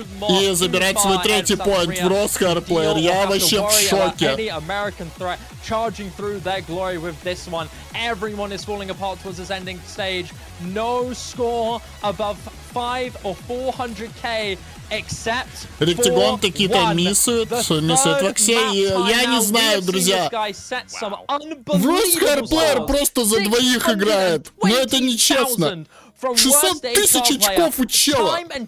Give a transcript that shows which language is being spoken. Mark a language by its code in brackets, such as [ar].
[ru] И забирать свой третий поинт в Росхарплеер. Я вообще в шоке. [en] Charging through their glory with this one. Everyone is falling apart towards this ending stage. No score above 5 or 400k. [ru] Ректигон такие-то миссует Ваксей. Я не знаю, друзья. В Росхарплеер просто за двоих играет. Но это нечестно. 600 тысяч очков у чела.